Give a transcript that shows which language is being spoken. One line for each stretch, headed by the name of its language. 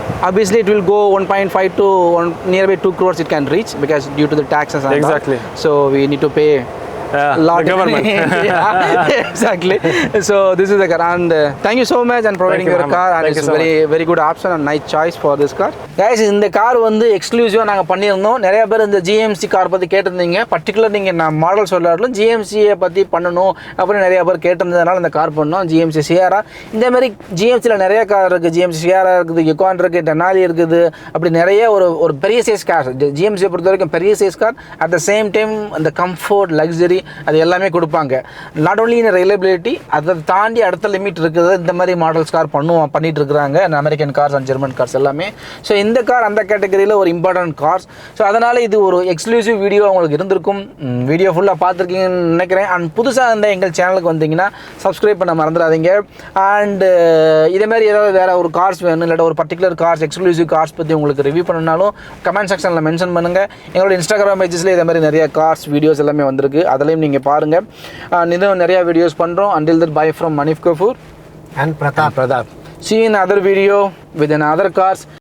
English: Obviously it will go 1.5 to nearby 2 crores it can reach, because due to the taxes and Exactly. all. So we need to pay the government. Yeah, exactly. So this is the car, and thank you so much and providing your car, and it's very good option and nice choice for this car.
Tamil: Guys, இந்த car வந்து எக்ஸ்க்ளூசிவா நாங்க பண்ணியிருந்தோம். நிறைய பேர் இந்த GMC car பத்தி கேட்டிருந்தீங்க. Particular நீங்க நான் மாடல் சொல்லாலும் ஜிஎம்சியை பத்தி பண்ணணும் அப்படின்னு நிறைய பேர் கேட்டிருந்ததுனால இந்த கார் பண்ணோம். ஜிஎம்சி சியாரா, இந்த மாதிரி ஜிஎம்சியில் நிறைய கார் இருக்குது. ஜிஎம்சி சியாரா இருக்குது, யுகான் இருக்குது, டெனாலி இருக்குது, அப்படி நிறைய ஒரு பெரிய சைஸ் கார். ஜிஎம்சியை பொறுத்த வரைக்கும் பெரிய size car.
English: at the same time
Tamil: அந்த கம்ஃபர்ட், லக்ஸரி, அது எல்லாமே கொடுப்பாங்க.
English: not only in reliability,
Tamil: அதை தாண்டி அடுத்த லிமிட் இருக்குது. இந்த மாதிரி மாடல்ஸ் கார் பண்ணிட்டு இருக்கிறாங்க, American cars and German cars எல்லாமே. ஸோ இந்த கார் அந்த கேட்டகரியில் ஒரு இம்பார்ட்டன்ட் கார்ஸ். ஸோ அதனால் இது ஒரு எக்ஸ்க்ளூசிவ் வீடியோ உங்களுக்கு இருந்திருக்கும். வீடியோ ஃபுல்லாக பார்த்துருக்கீங்கன்னு நினைக்கிறேன். அண்ட் புதுசாக இருந்த எங்கள் சேனலுக்கு வந்தீங்கன்னா சப்ஸ்கிரைப் பண்ண மறந்துடாதீங்க. அண்டு இதேமாதிரி ஏதாவது வேறு ஒரு கார்ஸ் வேணும், இல்லாட்ட ஒரு பர்டிகுலர் கார்ஸ், எக்ஸ்க்ளூசிவ் கார்ஸ் பற்றி உங்களுக்கு ரிவ்யூ பண்ணணும்னாலும் கமெண்ட் செக்ஷனில் மென்ஷன் பண்ணுங்கள். எங்களோட இன்ஸ்டாகிராம் பேஜஸில் இதே மாதிரி நிறைய கார்ஸ் வீடியோஸ் எல்லாமே வந்திருக்கு, அதிலையும் நீங்கள் பாருங்கள். இன்னும் நிறைய வீடியோஸ் பண்ணுறோம்.
English: Until that, bye from Manif Kapoor and Pratap. See you in another video with another cars.